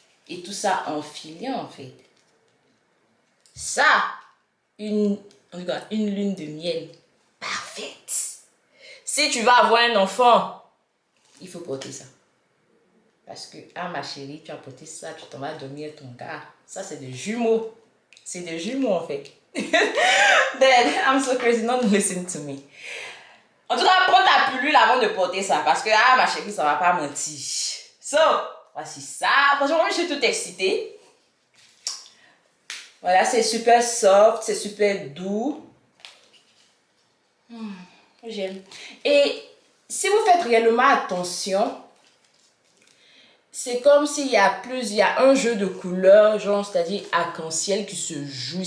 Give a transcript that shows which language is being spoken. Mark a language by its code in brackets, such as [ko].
[fr] Et tout ça enfilé en fait. Ça, une lune de miel parfaite. Si tu vas avoir un enfant, il faut porter ça. Parce que, ah ma chérie, tu as porté ça, tu t'en vas dormir ton gars. Ça, c'est des jumeaux. C'est des jumeaux en fait. [en] Then, I'm so crazy, don't listen to me. [fr] En tout cas, prends ta pilule avant de porter ça. Parce que, ah ma chérie, ça va pas mentir. So, voici ça. Franchement, je suis toute excitée. Voilà, c'est super soft, c'est super doux. J'aime. Et si vous faites réellement attention, c'est comme s'il y a un jeu de couleurs, genre, c'est-à-dire arc-en-ciel qui se joue.